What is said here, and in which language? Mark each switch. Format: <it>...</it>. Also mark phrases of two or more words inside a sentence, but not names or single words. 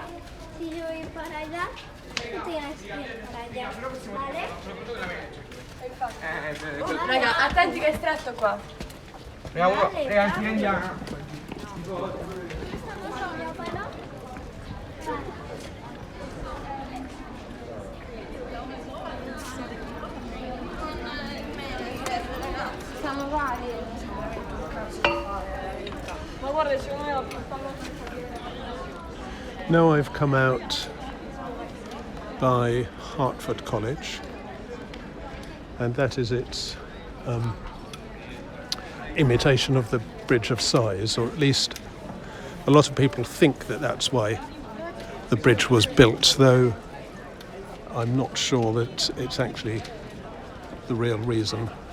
<es>Si yo voy para allá, tú tienes que ir para allá, ¿vale?</es> <it>Raga, attenti che è stretto qua. Ragazzi, andiamo. Siamo vari. Ma guarda, secondo me la portavo.</it> <en>Now I've come out by Hertford College, and that is its imitation of the Bridge of Sighs, or at least a lot of people think that that's why the bridge was built, though I'm not sure that it's actually the real reason.</en>